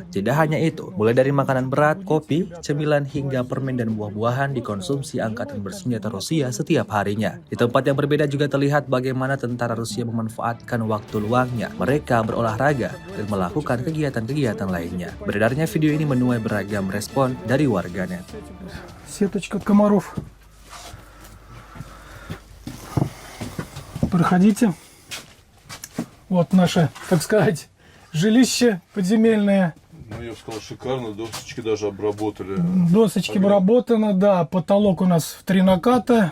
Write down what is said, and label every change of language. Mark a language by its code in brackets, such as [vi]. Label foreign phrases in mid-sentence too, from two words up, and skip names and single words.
[id] Tidak hanya itu, mulai dari makanan berat, kopi, cemilan, hingga permen dan buah-buahan dikonsumsi angkatan bersenjata Rusia setiap harinya. Di tempat yang berbeda juga terlihat bagaimana tentara Rusia memanfaatkan waktu luangnya. Mereka berolahraga dan melakukan kegiatan-kegiatan lainnya. Beredarnya video ini menuai beragam respon dari warganet. [ru] Сеточка от комаров. Проходите. Вот наше, так сказать, жилище подземельное. Ну, я бы сказал, шикарно. Досочки даже обработали. Досочки обработаны, да. Потолок у нас в 3 наката.